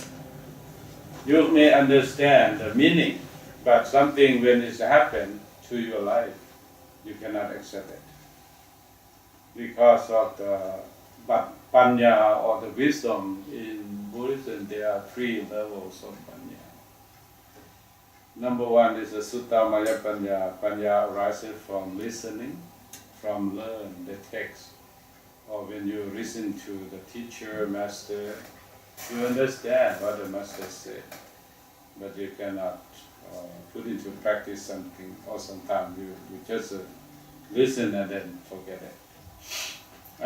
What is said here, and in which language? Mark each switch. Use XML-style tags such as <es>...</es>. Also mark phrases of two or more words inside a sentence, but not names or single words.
<en>You may understand the meaning, but something when it's happened to your life, you cannot accept it. Because of the panya or the wisdom in Buddhism, there are three levels of panya. Number one is the</en> <pi>sutta maya panya.</pi> <en>Panya arises from listening, from learn the text. Or when you listen to the teacher, master, you understand what the master said, but you cannot put into practice something, or sometimes you just listen and then forget it.</en>